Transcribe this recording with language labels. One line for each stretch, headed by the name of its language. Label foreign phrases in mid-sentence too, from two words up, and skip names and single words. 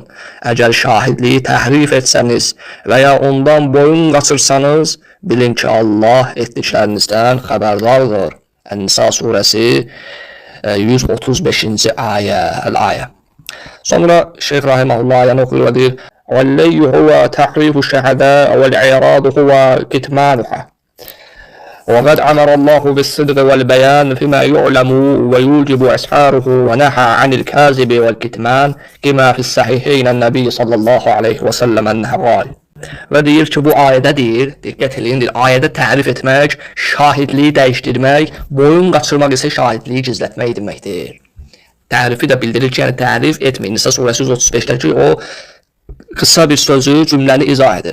Azerbaijani: Əgər şahidliyi təhrif etsəniz və ya ondan boyun qaçırsanız, bilin ki, Allah etdiklərinizdən xəbərdardır. Ən-Nisa surəsi 135-ci ayə. Sonra Şeyh Rahimahullah ayəni oxuyur və deyir:
Arabic: "واللي هو تحريف الشهادة والإعراض هو كتمانها." وقد أمر الله بالصدق والبيان فيما يعلم ويوجب إسحاره ونهى عن الكاذب والكتمان كما في الصحيحين النبي صلى الله عليه وسلم أنه قال.
Azerbaijani: Və deyir ki, bu ayədə deyir, diqqət edin, ayədə tərif etmək, şahidliyi dəyişdirmək, boyun qaçırmaq isə şahidliyi gizlətmək deməkdir. Tərifi də bildirir ki, yəni tərif etməyin. Nisa surəsi 135-dəki o qısa bir sözü, cümləni izah edir.